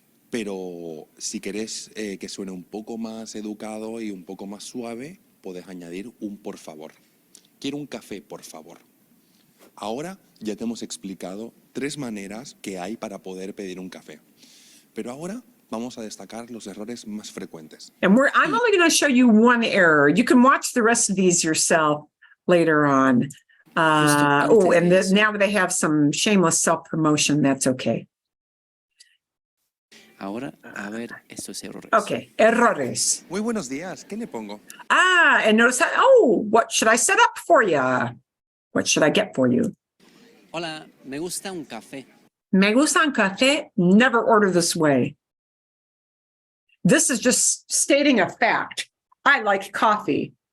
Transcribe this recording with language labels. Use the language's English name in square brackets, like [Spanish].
[Spanish] Pero si querés que suene un poco más educado y un poco más suave, puedes añadir un por favor. Quiero un café, por favor. Ahora ya te hemos explicado 3 maneras que hay para poder pedir un café. Pero ahora vamos a destacar los errores más frecuentes. [English] And I'm only going to show you one error. You can watch the rest of these yourself later on. Now they have some shameless self-promotion. That's okay. [Spanish] Ahora, a ver estos errores. Okay, errores. Muy buenos días, ¿qué le pongo? [English] And notice that, what should I set up for you? What should I get for you? [Spanish] Hola, me gusta un café. Me gusta un café, [English] never order this way. This is just stating a fact. I like coffee.